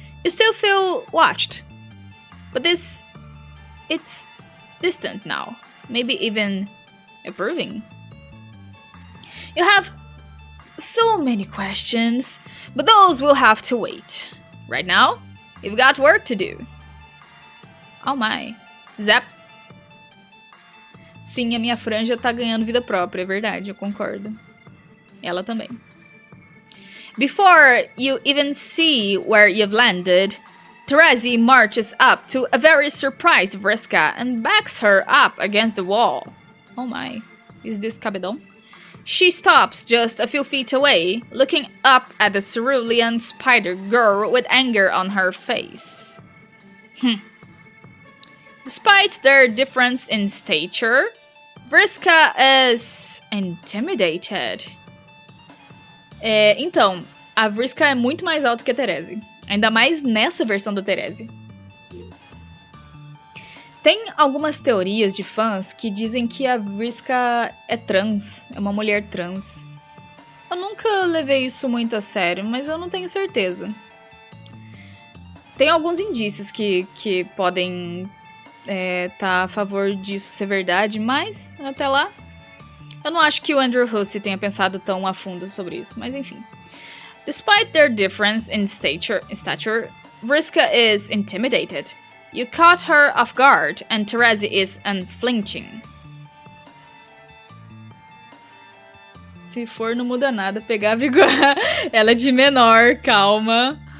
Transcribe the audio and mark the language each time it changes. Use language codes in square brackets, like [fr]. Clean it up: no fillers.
[en] You still feel watched. But it's distant now. Maybe even approving. You have so many questions, but those will have to wait. Right now, you've got work to do. Oh my. Zap. [pt] Sim, a minha franja tá ganhando vida própria, é verdade, eu concordo. Ela também. [en] Before you even see where you've landed, Terezi marches up to a very surprised Vriska and backs her up against the wall. Oh my, is this cabedon? She stops just a few feet away, looking up at the cerulean spider girl with anger on her face. Despite their difference in stature, Vriska is intimidated. [pt] Então, a Vriska é muito mais alta que a Terezi. Ainda mais nessa versão da Terezi. Tem algumas teorias de fãs que dizem que a Vriska é trans, é uma mulher trans. Eu nunca levei isso muito a sério, mas eu não tenho certeza. Tem alguns indícios que podem tá a favor disso ser verdade, mas até lá eu não acho que o Andrew Hussey tenha pensado tão a fundo sobre isso, mas enfim. [en] Despite their difference in stature, Vriska is intimidated. You caught her off guard, and Terezi is unflinching. [pt] Se for, não muda nada. Pegar igual. Ela é de menor, calma.